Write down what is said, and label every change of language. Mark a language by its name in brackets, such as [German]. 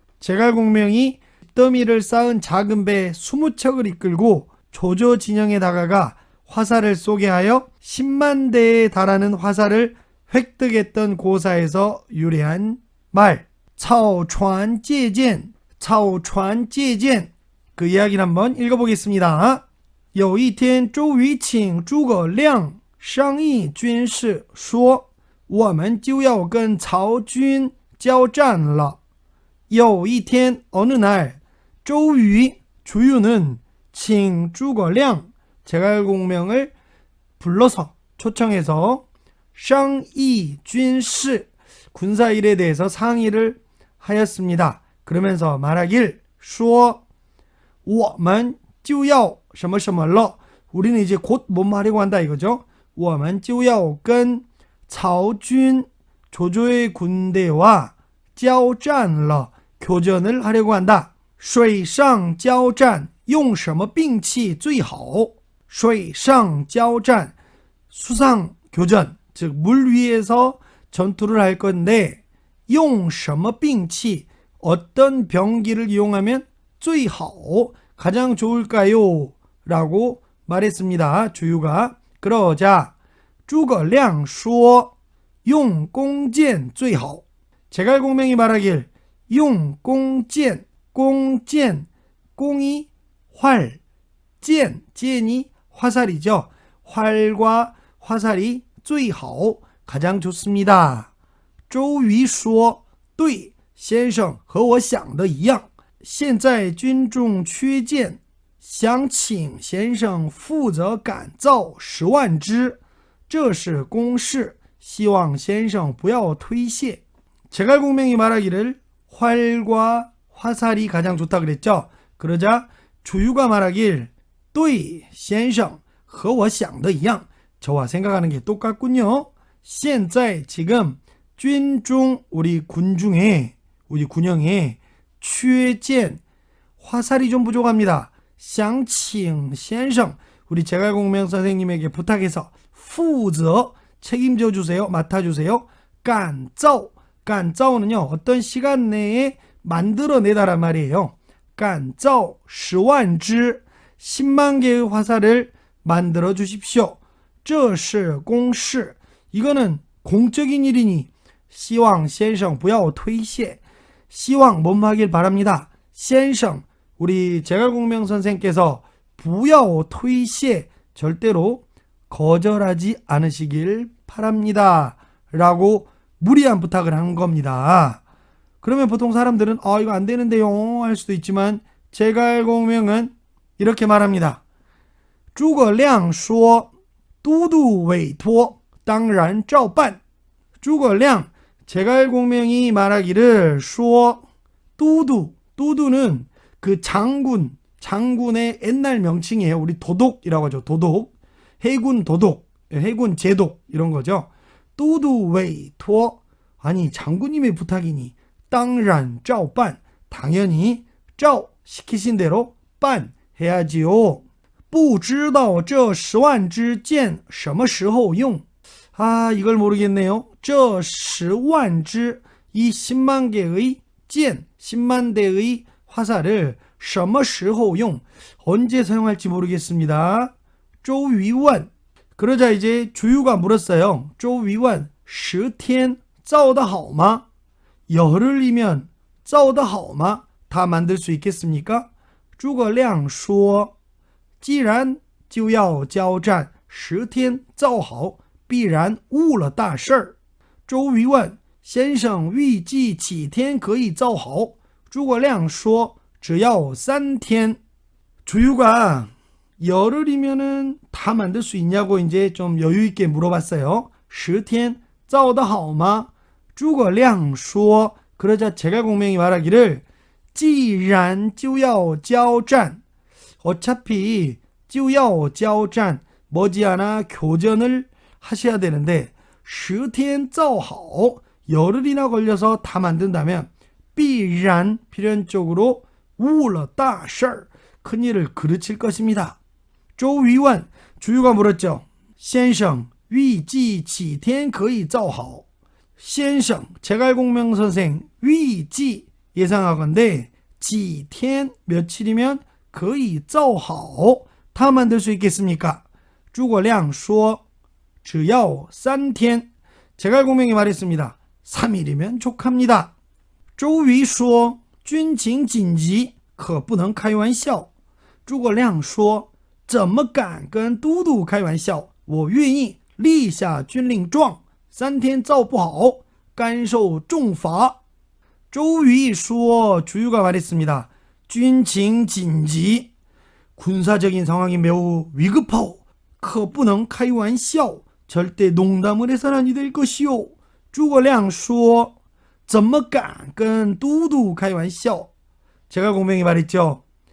[Korean] 제갈공명이 더미를 쌓은 작은 배 20척을 이끌고 조조 진영에 다가가 화살을 쏘게 하여 10만 대에 달하는 화살을 획득했던 고사에서 유래한 말. [Chinese] 차오船借箭 차오船借箭. [Korean] 그 이야기를 한번 읽어보겠습니다. [Chinese] 有一天周瑜请诸葛亮商议军事，说我们就要跟曹军交战了。有一天 [Korean] 어느 날周瑜 주유는 [Chinese] 请诸葛亮 [Korean] 제갈공명을 불러서 초청해서 [Chinese] 商议军事 [Korean] 군사일에 대해서 상의를 하였습니다. 그러면서 말하길 [Chinese] 说我们就要什么什么了 [Korean] 우리는 이제 곧 뭐뭐 하려고 한다 이거죠. [Chinese] 我们就要跟曹军 [Korean] 조조의 군대와 [Chinese] 交战了 [Korean] 교전을 하려고 한다. [Chinese] 水上交战用什么兵器最好? 水上交战 [Korean] 수상 교전, 즉 물 위에서 전투를 할 건데 [Chinese] 用什么兵器 [Korean] 어떤 병기를 이용하면 [Chinese] 最好 [Korean] 가장 좋을까요? 라고 말했습니다. 주유가. 그러자 [Chinese] 诸葛亮说用弓箭最好. [Korean] 제갈공명이 말하길 [Chinese] 用弓箭 弓箭 [Korean] 弓이 활, 箭 箭이 화살이죠. 활과 화살이 [Chinese] 最好 [Korean] 가장 좋습니다. [Chinese] 周瑜说对先生和我想的一样现在军中缺箭想请先生负责赶造10万只这是公事希望先生不要推卸. [Korean] 제갈공명이 말하기를 활과 화살이 가장 좋다 그랬죠. 그러자 조유가 말하길 [Chinese] 对先生和我想的一样 [Korean] 저와 생각하는 게 똑같군요. [Chinese] 现在 [Korean] 지금 [Chinese] 军中 [Korean] 우리 군중에 우리 군영에 [Chinese] 缺箭 [Korean] 화살이 좀 부족합니다. [Chinese] 想请先生 [Korean] 우리 제갈공명 선생님에게 부탁해서 [Chinese] 负责 [Korean] 책임져 주세요. 맡아주세요. [Chinese] 赶造 赶造 [Korean] 는요 어떤 시간 내에 만들어내다란 말이에요. [Chinese] 赶造10万只 [Korean] 10만 개의 화살을 만들어 주십시오. [Chinese] 这是公事 [Korean] 이거는 공적인 일이니 [Chinese] 希望先生不要推卸希望 [Korean] 뭐뭐 하길 바랍니다. [Chinese] 先生 [Korean] 우리 제갈공명 선생께서 [Chinese] 不要推卸 [Korean] 절대로 거절하지 않으시길 바랍니다. 라고 무리한 부탁을 한 겁니다. 그러면 보통 사람들은 이거 안 되는데요 할 수도 있지만 제갈공명은 이렇게 말합니다. [Chinese] 诸葛亮说都督委托当然照办. 诸葛亮 [Korean] 제갈공명이 말하기를 [Chinese] 说 都督 [Korean] 는 그 장군의 옛날 명칭이에요. 우리 도독이라고 하죠. 도독, 해군 도독, 해군 제독 이런 거죠. [Chinese] 都督委托 [Korean] 아니 장군님의 부탁이니 [Chinese] 当然照办 [Korean] 당연히 照 시키신 대로 办 해야지요. [Chinese] 不知道这10万支箭什么时候用? [Korean] 이걸 모르겠네요. [Chinese] 这10万支 [Korean] 이 10만 개의 [Chinese] 箭 [Korean] 10만 대의 화살을 [Chinese] 什么时候用? [Korean] 언제 사용할지 모르겠습니다. [Chinese] 周瑜问 [Korean] 그러자 이제 주유가 물었어요. [Chinese] 周瑜问10天造得好吗? [Korean] 열흘이면 [Chinese] 造得好吗? [Korean] 다 만들 수 있겠습니까? [Chinese] 诸葛亮说既然就要交战10天造好必然误了大事儿. 周瑜问先生预计几天可以造好? 诸葛亮说只要3天. [Korean] 주유가 열흘이면은 다 만들 수 있냐고 이제 좀 여유 있게 물어봤어요. [Chinese] 10天造得好吗? 诸葛亮说 [Korean] 그러자 제갈공명이 말하기를 [Chinese] 既然就要交战 [Korean] 어차피 [Chinese] 就要交战 [Korean] 머지않아 교전을 하셔야 되는데 [Chinese] 10天造好 [Korean] 열흘이나 걸려서 다 만든다면 [Chinese] 必然 [Korean] 필연적으로 [Chinese] 误了大事儿 [Korean] 큰일을 그르칠 것입니다. [Chinese] 周瑜问 [Korean] 주유가 물었죠. [Chinese] 先生预计几天可以造好? 先生 [Korean] 제갈공명 선생 [Chinese] 预计 [Korean] 예상하건대 [Chinese] 几天 [Korean] 며칠이면 [Chinese] 可以造好 [Korean] 다 만들 수 있겠습니까? [Chinese] 诸葛亮说只要3天 [Korean] 제갈공명이 말했습니다. 3일이면 족합니다. [Chinese] 周瑜说军情紧急可不能开玩笑诸葛亮说怎么敢跟都督开玩笑我愿意立下军令状3天造不好甘受重罚周瑜说 [Korean] 주유가 말했습니다. [Chinese] 军情紧急 [Korean] 군사적인 상황이 매우 위급하오 [Chinese] 可不能开玩笑 [Korean] 절대 농담을 해서는 아니 될 것이오 [Chinese] 诸葛亮说怎么敢跟都督开玩笑 [Korean] 제갈공명이 말했죠.